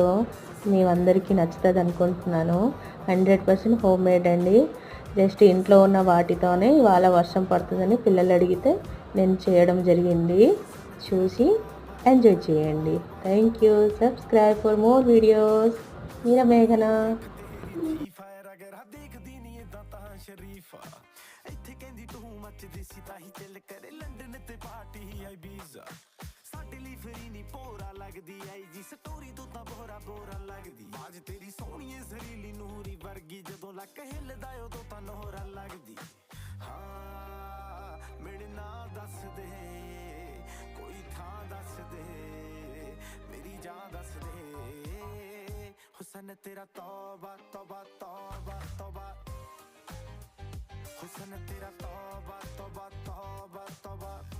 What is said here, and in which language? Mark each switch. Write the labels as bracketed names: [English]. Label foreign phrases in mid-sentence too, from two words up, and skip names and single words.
[Telugu] మేమందరికీ నచ్చుతుంది అనుకుంటున్నాను. 100% [English] home made [Telugu] అండి. జస్ట్ ఇంట్లో ఉన్న వాటితోనే ఇవాళ వర్షం పడుతుందని పిల్లలు అడిగితే నేను చేయడం జరిగింది. చూసి ఎంజాయ్ చేయండి. [English] thank you. subscribe for more videos. మీరా మేఘన. [Punjabi] ਇੱਥੇ ਕਹਿੰਦੀ ਤੂੰ ਮੱਚਦੀ ਸੀ ਤਾਂ ਹੀ ਚੱਲ ਕਰੇ ਲੰਡਨ ਤੇ ਪਾਰਟੀ ਆਈ ਵੀਜ਼ਾ ਸਾਡੇ ਲਈ ਫਰੀ ਨਹੀਂ ਪੋਰਾ ਲੱਗਦੀ ਆਈ ਜੀ ਸਟੋਰੀ ਤੋਂ ਤਾਂ ਬੋਰਾ ਬੋਰਾ ਲੱਗਦੀ ਬਾਜ ਤੇਰੀ ਸੋਹਣੀਏ ਜ਼ਰੀਲੀ ਨੂਰੀ ਵਰਗੀ ਜਦੋਂ ਲੱਕ ਹਿੱਲਦਾ ਉਦੋਂ ਤਾਂ ਨੋਰਾ ਲੱਗਦੀ ਹਾਂ ਮੇਰੇ ਨਾਲ ਦੱਸ ਦੇ ਕੋਈ ਥਾਂ ਦੱਸ ਦੇ ਮੇਰੀ ਜਾਨ ਦੱਸ ਦੇ ਹੁਸਨ ਤੇਰਾ ਤੌਬਾ ਤੌਬਾ ਤੌਬਾ ਤੌਬਾ ਹੁਸਨ ਤੇਰਾ ਤੌਬਾ ਤੌਬਾ ਤੌਬਾ ਤੌਬਾ